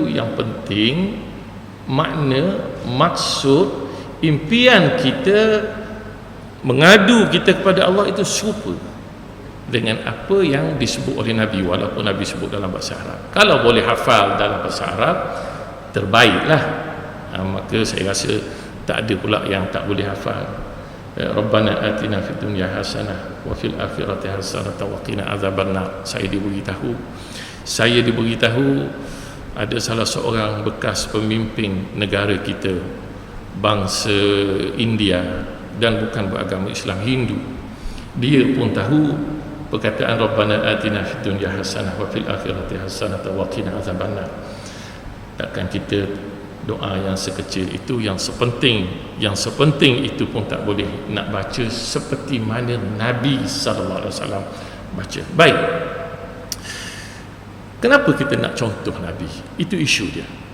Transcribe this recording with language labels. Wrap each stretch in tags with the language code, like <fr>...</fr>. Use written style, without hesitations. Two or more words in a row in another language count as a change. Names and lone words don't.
<ms>Yang penting makna, maksud, impian kita, mengadu kita kepada Allah itu serupa dengan apa yang disebut oleh Nabi, walaupun Nabi sebut dalam bahasa Arab. Kalau boleh hafal dalam bahasa Arab, terbaiklah. Maka saya rasa tak ada pula yang tak boleh hafal.</ms> <ar>ربنا آتنا في الدنيا حسنة وفي الآخرة حسنة وقنا عذاب النار.</ar> <ms>Saya diberitahu ada salah seorang bekas pemimpin negara kita, bangsa India dan bukan beragama Islam, Hindu. Dia pun tahu perkataan</ms> <ar>ربنا آتنا في الدنيا حسنة وفي الآخرة حسنة وقنا عذاب النار.</ar> <ms>Takkan kita doa yang sekecil itu, yang sepenting itu pun tak boleh nak baca seperti mana Nabi sallallahu alaihi wasallam baca. Baik. Kenapa kita nak contoh Nabi? Itu isu dia.</ms>